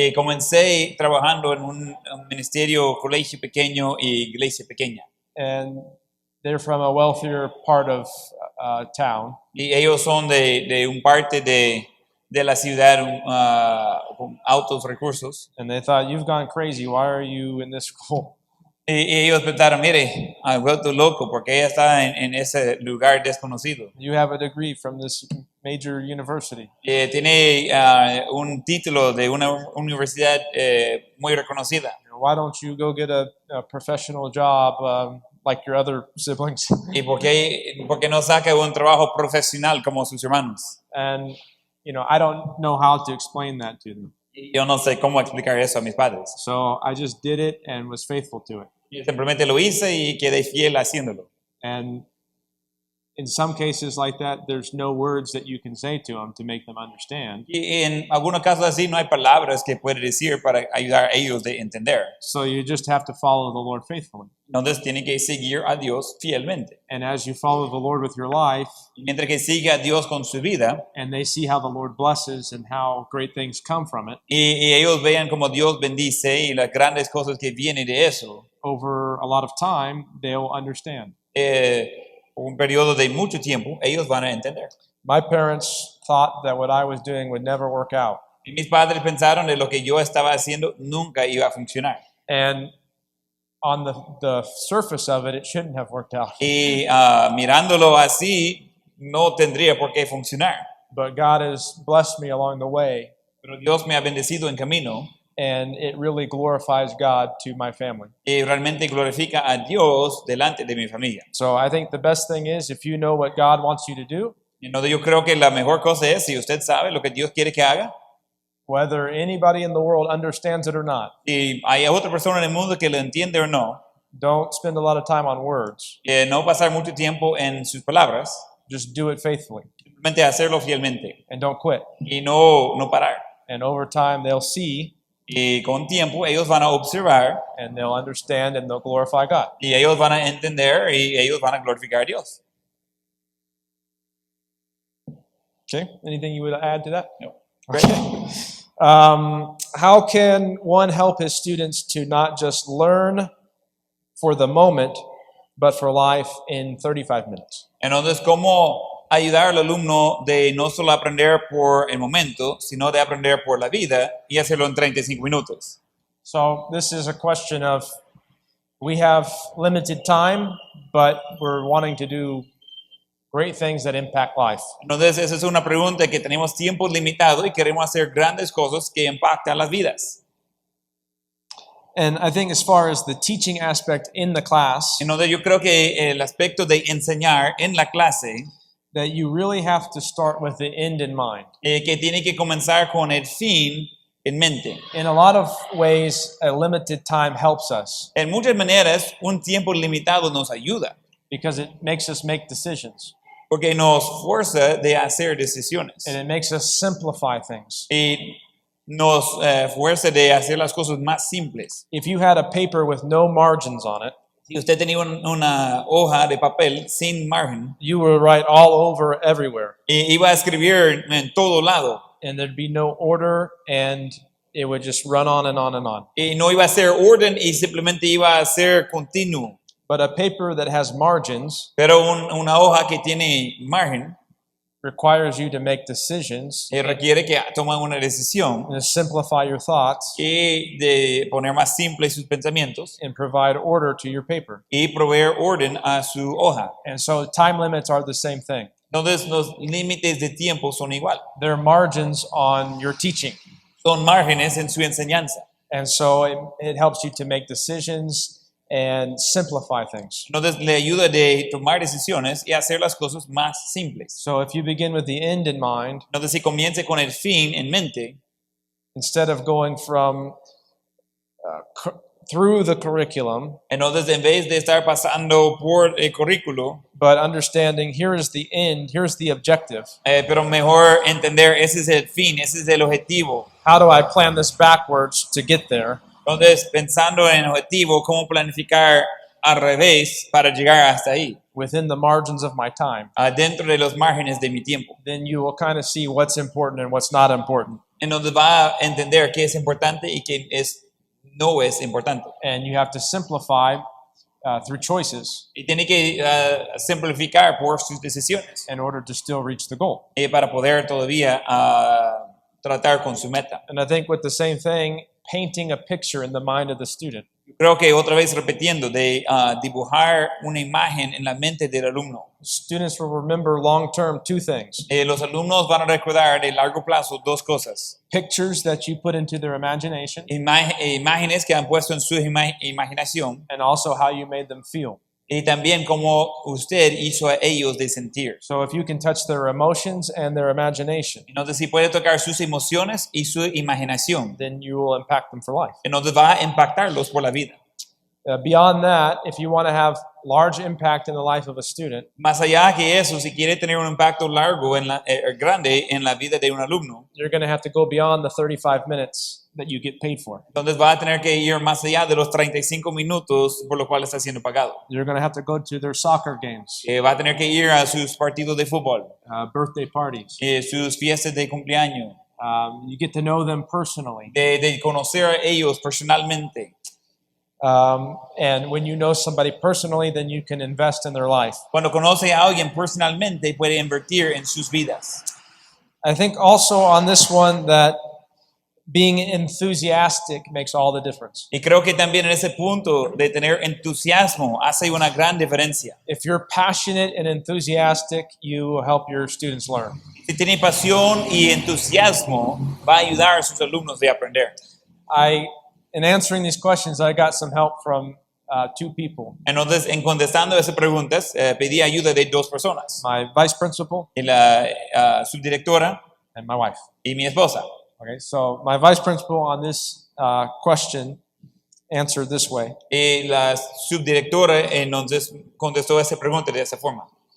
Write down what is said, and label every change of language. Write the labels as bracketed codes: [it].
[es] Comencé trabajando en un ministerio, colegio pequeño y iglesia pequeña. [en] and they're from a wealthier part of town, [es] Y ellos son de un parte de la ciudad con altos recursos. [en] and they thought, "You've gone crazy. Why are you in this school?" [es] Y ellos pensaron, mire, ha vuelto loco porque ella está en ese lugar desconocido. [en] You have a degree from this major university. [es] Tiene un título de una universidad muy reconocida. [en] Why don't you go get a professional job like your other siblings? [es] ¿Y por qué no saca un trabajo profesional como sus hermanos? [en] And I don't know how to explain that to them. [es] Y yo no sé cómo explicar eso a mis padres. [en] So I just did it and was faithful to it. [es] Yo simplemente lo hice y quedé fiel haciéndolo. [en] And in some cases like that, there's no words that you can say to them to make them understand. [es] Y en algunos casos así no hay palabras que puede decir para ayudar a ellos de entender. [en] So you just have to follow the Lord faithfully. [es] Entonces tienen que seguir a Dios fielmente. [en] And as you follow the Lord with your life, [es] Y mientras que siga a Dios con su vida [en] and they see how the Lord blesses and how great things come from it, [es] y ellos vean cómo Dios bendice y las grandes cosas que vienen de eso, [en] over a lot of time, they'll understand. [es] un periodo de mucho tiempo, ellos van a entender. [en] My parents thought that what I was doing would never work out. [es] Y mis padres pensaron que lo que yo estaba haciendo nunca iba a funcionar. [en] And on the surface of it, it shouldn't have worked out. [es] Y mirándolo así, no tendría por qué funcionar. [en] But God has blessed me along the way, [es] Pero Dios me ha bendecido en camino [en] and it really glorifies God to my family. [es] y realmente glorifica a Dios delante de mi familia. [en] So I think the best thing is if you know what God wants you to do, [es] Y entonces yo creo que la mejor cosa es, si usted sabe lo que Dios quiere que haga, [en] whether anybody in the world understands it or not, [es] y hay otra persona en el mundo que lo entiende o no, [en] don't spend a lot of time on words. [es] no pasar mucho tiempo en sus palabras, [en] Just do it faithfully [es] simplemente hacerlo fielmente [en] and don't quit. [es] y no parar. [en] And over time, they'll see [es] Y con tiempo ellos van a observar [en] and they'll understand and they'll glorify God. [es] y ellos van a entender y ellos van a glorificar a Dios. [en] Okay, anything you would add to that? No. Okay. How can one help his students to not just learn for the moment, but for life in 35 minutes? [es] Entonces, ¿cómo ayudar al alumno de no solo aprender por el momento, sino de aprender por la vida y hacerlo en 35 minutos? [en] So this is a question of we have limited time, but we're wanting to do great things that impact life. [es] Entonces, esa es una pregunta que tenemos tiempo limitado y queremos hacer grandes cosas que impactan las vidas. [en] And I think as far as the teaching aspect in the class, [es] Entonces, yo creo que el aspecto de enseñar en la clase, [en] that you really have to start with the end in mind. [es] que tiene que comenzar con el fin en mente. [en] In a lot of ways, a limited time helps us [es] En muchas maneras, un tiempo limitado nos ayuda, [en] because it makes us make decisions [es] porque nos fuerza de hacer decisiones [en] and it makes us simplify things. [es] y nos fuerza de hacer las cosas más simples. [en] If you had a paper with no margins on it, [es] Si usted tenía una hoja de papel sin margen, [en] you would write all over everywhere, [es] iba a escribir en todo lado [en] and there'd be no order, and it would just run on and on and on. [es] Y no iba a ser orden y simplemente iba a ser continuo. [en] But a paper that has margins [es] Pero una hoja que tiene margen [en] requires you to make decisions [es] requiere que tomen una decisión [en] and to simplify your thoughts [es] y de poner más simples sus pensamientos [en] and provide order to your paper. [es] y proveer orden a su hoja. [en] And so time limits are the same thing. [es] Entonces los límites de tiempo son igual. [en] There are margins on your teaching. [es] Son márgenes en su enseñanza. [en] And so it helps you to make decisions and simplify things. [es] Entonces le ayuda de tomar decisiones y hacer las cosas más simples. [en] So if you begin with the end in mind, [es] Entonces si comience con el fin en mente, [en] instead of going from through the curriculum, [es] entonces en vez de estar pasando por el currículo, [en] but understanding here is the end, here's the objective. [es] pero mejor entender ese es el fin, ese es el objetivo. [en] How do I plan this backwards to get there? [es] Entonces, pensando en el objetivo, cómo planificar al revés para llegar hasta ahí, [en] Within the margins of my time, [es] dentro de los márgenes de mi tiempo. [en] then you will kind of see what's important and what's not important. [es] Entonces va a entender qué es importante y qué no es importante. [en] And you have to simplify through choices [es] Y tiene que simplificar por sus decisiones [en] in order to still reach the goal. [es] para poder todavía tratar con su meta. [en] And I think with the same thing, painting a picture in the mind of the student. [es] Creo que otra vez repitiendo, de dibujar una imagen en la mente del alumno. [en] Students will remember long-term two things. [es] Los alumnos van a recordar de largo plazo dos cosas. [en] Pictures that you put into their imagination [es] Imágenes que han puesto en su imaginación [en] and also how you made them feel. [es] y también cómo usted hizo a ellos de sentir. [en] So if you can touch their emotions and their imagination, [es] Entonces, si puede tocar sus emociones y su imaginación, [en] then you will impact them for life. [es] entonces va a impactarlos por la vida. [en] Beyond that, if you want to have large impact in the life of a student, [es] Más allá que eso, si quiere tener un impacto largo, grande en la vida de un alumno, [en] you're going to have to go beyond the 35 minutes that you get paid for. [es] entonces va a tener que ir más allá de los 35 minutos por los cuales está siendo pagado. [en] You're going to have to go to their soccer games, [es] Va a tener que ir a sus partidos de fútbol, [en] birthday parties. [es] sus fiestas de cumpleaños, [en] You get to know them personally. [es] de conocer a ellos personalmente. [en] And when you know somebody personally, then you can invest in their life. [es] Cuando conoce a alguien personalmente, puede invertir en sus vidas. [en] I think also on this one that being enthusiastic makes all the difference. [es] Y creo que también en ese punto de tener entusiasmo hace una gran diferencia. [en] If you're passionate and enthusiastic, you will help your students learn. [es] Si tiene pasión y entusiasmo, va a ayudar a sus alumnos de aprender. [en] In answering these questions, I got some help from two people. [es] Entonces, en contestando esas preguntas, pedí ayuda de dos personas. [en] My vice principal [es] Y la subdirectora [en] and my wife. [es] y mi esposa. [en] Okay, so my vice principal on this question answered this way. [es] Y la subdirectora entonces contestó esa pregunta de esa forma.